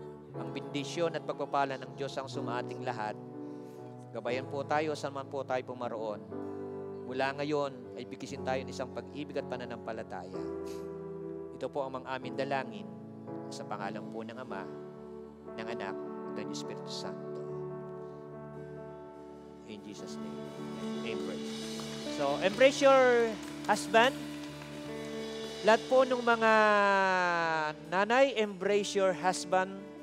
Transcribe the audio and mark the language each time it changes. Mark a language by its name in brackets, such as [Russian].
[Filipino] Ang bendisyon at pagpapala ng Diyos ang sumaating lahat. Gabayan po tayo saan man po tayo pumaroon. Mula ngayon ay bigisin tayo ng isang pag-ibig at pananampalataya. Ito po ang aming dalangin sa pangalan po ng Ama, ng Anak, at ng Espiritu Santo. [English] In Jesus' name. Amen. So, embrace your husband. [Filipino] Lahat po ng mga nanay, [English] embrace your husband.